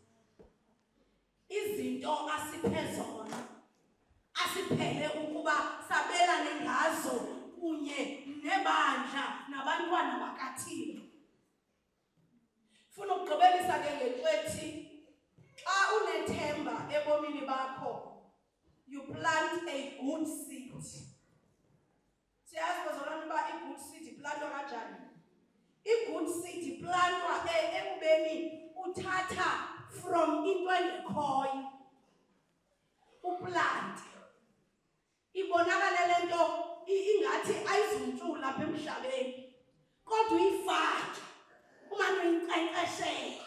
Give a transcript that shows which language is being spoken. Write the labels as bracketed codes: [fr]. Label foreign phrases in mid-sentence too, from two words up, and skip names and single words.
[xh] Izinto asiphe zona asiphele ukuba sabelane ngazo kunye nebandla nabantwana bakaThixo. Funa ukugqibelisa ke ngekwethi xa unethemba ebomini bakho, [en] you plant a good seed. [xh] Siyazi bazalwane uba i- [en] good seed [xh] iplantwa kanjani? I- [en] good seed [xh] iplantwa ekubeni uthatha from into engekhoyo uplante. Ibonakala le nto ingathi ayizuntshula apha emhlabeni, kodwa uyifake umane uyinkcenkceshela.